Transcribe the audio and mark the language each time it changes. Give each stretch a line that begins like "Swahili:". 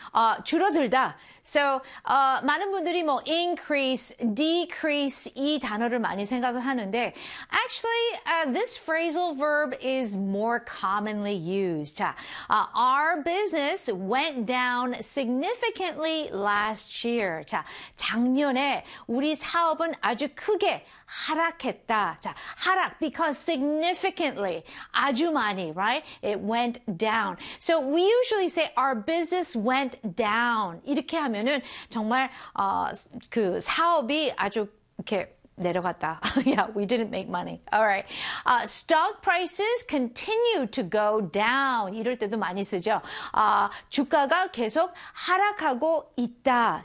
Korean: 줄어들다. So, 많은 분들이 뭐 increase, decrease 이 단어를 많이 생각을 하는데
English: actually, this phrasal verb is more commonly used. 자, our business went down significantly last year.
Korean: 자, 작년에 우리 사업은 아주 크게 하락했다. 자, 하락 because significantly, 아주 많이, right?
English: It went down. So we usually say our business went down.
Korean: 이렇게 하면은 정말 그 사업이 아주 이렇게 내려갔다.
English: Yeah, we didn't make money. All right. Stock prices continue to go down.
Korean: 이럴 때도 많이 쓰죠. 주가가 계속 하락하고 있다.